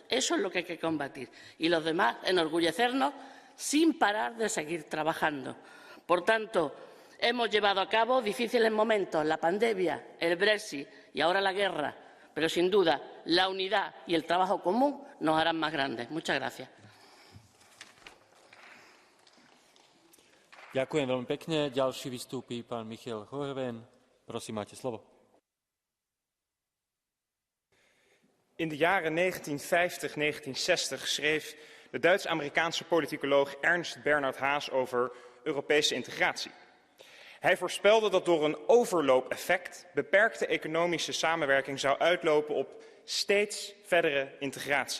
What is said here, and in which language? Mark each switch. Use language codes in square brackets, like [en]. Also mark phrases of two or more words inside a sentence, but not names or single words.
[es] Eso es lo que hay que combatir. Y los demás, enorgullecernos sin parar de seguir trabajando. Por tanto, hemos llevado a cabo difíciles momentos, la pandemia, el Brexit y ahora la guerra, pero sin duda la unidad y el trabajo común nos harán más grandes. Muchas gracias. [sk] Ďakujem veľmi pekne. Ďalší vystúpi pán Michiel Hoerven. Prosím, máte slovo. [nl] In de jaren 1950, 1960 schreef de Duits-Amerikaanse politicoloog Ernst Bernhard Haas over Europese integratie. Hij voorspelde dat door een overloopeffect beperkte economische samenwerking zou uitlopen op steeds verdere integratie.